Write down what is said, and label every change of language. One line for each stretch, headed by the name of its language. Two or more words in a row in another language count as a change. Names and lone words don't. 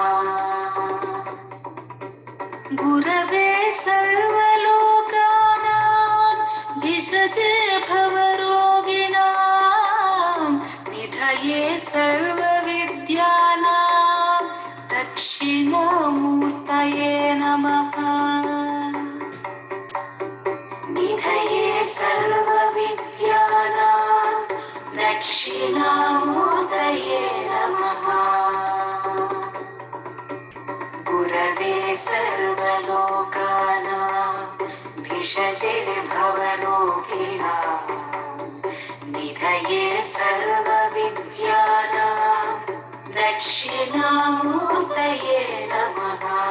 Sanskrit: గురవే సర్వలోకానాం భిషజే భవరోగిణాం నిధయే సర్వవిద్యానాం దక్షిణామూర్తయే నమః. నిధయే సర్వవిద్యానాం దక్షిణామూర్తయే నమః. गुरवे सर्वलोकानां भिषजे भवरोगिणां निधये सर्वविद्यानां दक्षिणामूर्तये नमः